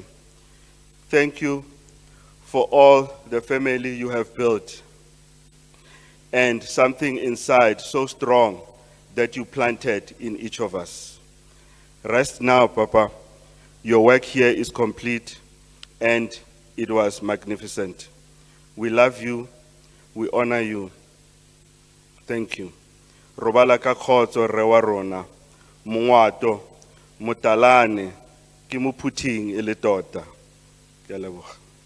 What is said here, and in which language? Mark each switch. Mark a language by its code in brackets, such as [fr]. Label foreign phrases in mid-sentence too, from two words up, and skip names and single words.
[en] Thank you for all the family you have built and something inside so strong that you planted in each of us. Rest now, Papa. Your work here is complete and it was magnificent. We love you. We honor you. Thank you. [tn] Robala ka khotso re wa rona. Mongwato, Motalane, ke mo phuthing e le tota. Ke a leboga.